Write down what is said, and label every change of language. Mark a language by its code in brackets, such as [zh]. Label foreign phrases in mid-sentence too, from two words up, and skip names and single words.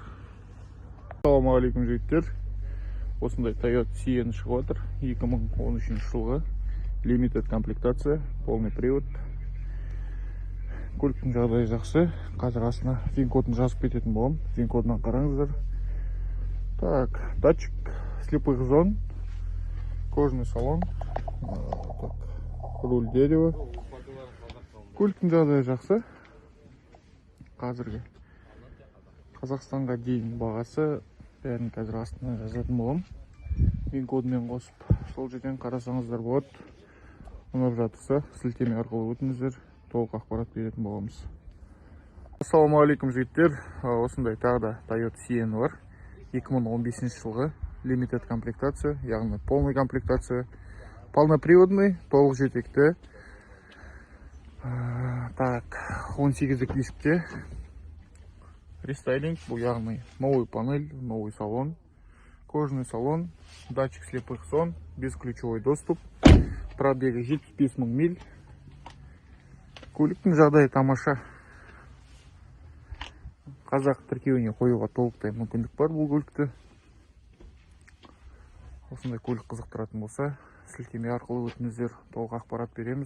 [kk] Ассалаумағалейкум жігіттер. Осындай Toyota Sienna шығып жатыр. 2013 жылғы limited комплектация, [ru] полный привод. [kk] Көліктің жағдайы жақсы. Қазір астына VIN-кодын жазып кететін болам. VIN-кодынан қараңыздар. [ru] Так, датчик слепых зон, кожаный салон, так, руль дерева. [kk] Көліктің жағдайы жақсы. Қазіргі Қазақстанға дейін бағасы бәрін қазір астына жазатын болам. VIN-кодымен қосып, сол жерден қарасаңыздар болады. Ұнап жатырса, сілтеме арқылы өтіңіздер, толық ақпарат беретін боламыз. Ассалаумағалейкум жігіттер. Осындай тағы да Toyota Sienna бар. 2015 жылғы limited комплектация, яғни [ru] полный комплектация, полноприводный, [kk] толық жетекті. [ru] Так, [kk] 18-дік дискте рестайлинг, бұл яғни [ru] новый панель, новый салон, кожаный салон, датчик слепых зон, бесключевой доступ, пробеги 75 000 миль. [kk] Көліктің жағдайы тамаша. Қазақ тіркеуіне қоюға толықтай мүмкіндік бар бұл көлікті. Осындай көлік қызықтыратын болса, сілтеме арқылы өтіңіздер, толық ақпарат береміз.